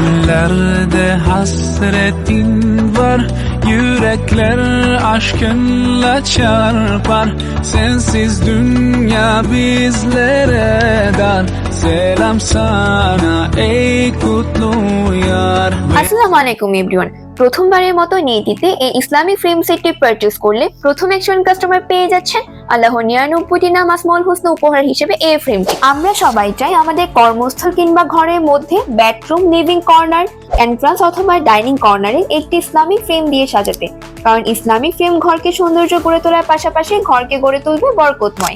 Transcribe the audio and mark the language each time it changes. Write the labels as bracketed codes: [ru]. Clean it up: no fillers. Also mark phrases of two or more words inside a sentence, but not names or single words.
[tr] Geceklerde hasretin var, yürekler aşkınla çarpar. Sensiz dünya bizlere dar. Selam sana ey kutlu yar. [ar] السلام عليكم [bn] এভরিওয়ান। প্রথমবারের মতো নিয়তিতে এই [en] Islamic frame [bn] সেটটি পারচেজ করলে প্রথম একজন কাস্টমার পেয়ে যাচ্ছেন আল্লাহর 99টি নাম [ar] الأسماء الحسنى [bn] উপহার হিসেবে এই ফ্রেমটি। আমরা সবাই চাই আমাদের কর্মস্থল কিংবা ঘরের মধ্যে বেডরুম, [en] living corner, [bn] এন্ট্রান্স অথবা [en] dining corner [bn] একটি [en] Islamic frame [bn] দিয়ে সাজাতে, কারণ [en] Islamic frame [bn] ঘরকে সৌন্দর্য করে তোলার পাশাপাশি ঘরকে গড়ে তুলবে বরকতময়।